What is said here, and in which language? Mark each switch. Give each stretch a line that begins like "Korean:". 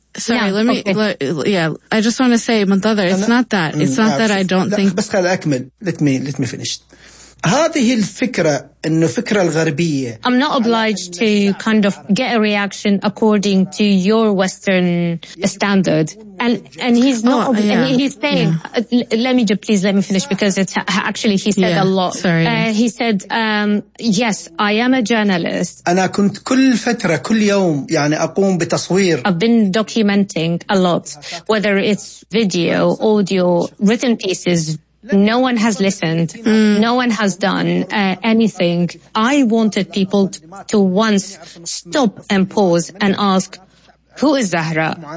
English: I just want to say, Muntadhar, it's not that. It's not that I don't think. Let me finish.
Arabic: هذه الفكرة إنه فكرة الغربية.
English: I'm not obliged to kind of get a reaction according to your Western standard. And he's not. Oh, yeah. He's saying, yeah. Let me finish because it's actually he said yeah, a lot. Sorry. He said, yes, I am a journalist.
Arabic: أنا كنت كل فترة كل يوم يعني أقوم بتصوير.
English: I've been documenting a lot, whether it's video, audio, written pieces. No one has listened. Mm. No one has done anything. I wanted people to once stop and pause and ask, who is Zahra?